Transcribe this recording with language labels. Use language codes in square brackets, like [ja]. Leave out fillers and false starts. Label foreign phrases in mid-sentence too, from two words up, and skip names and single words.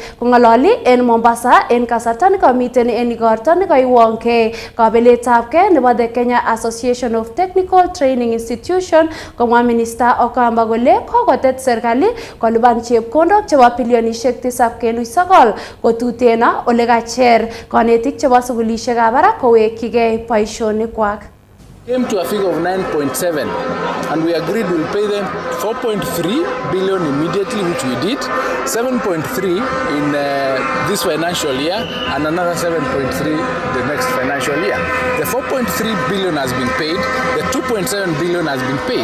[kln] Kong'ololi en Mombasa en kasarta nekomiten en igorto nekoiwongei kabeletabgei nebo the Kenya Association of Technical Training Institution, komwa minister Okamba kole kokotet serikali kolipan chepkondok chebo bilionishek 7.9 kotuteno ole kacher konetik chebo sugulishekab barak kowekyigei boisionikwak. [en] Came to a figure of 9.7 and we agreed we'll pay them 4.3 billion immediately, which we did, 7.3 in this financial year and another 7.3 the next financial year. The 4.3 billion has been paid, the 2.7 billion has been paid.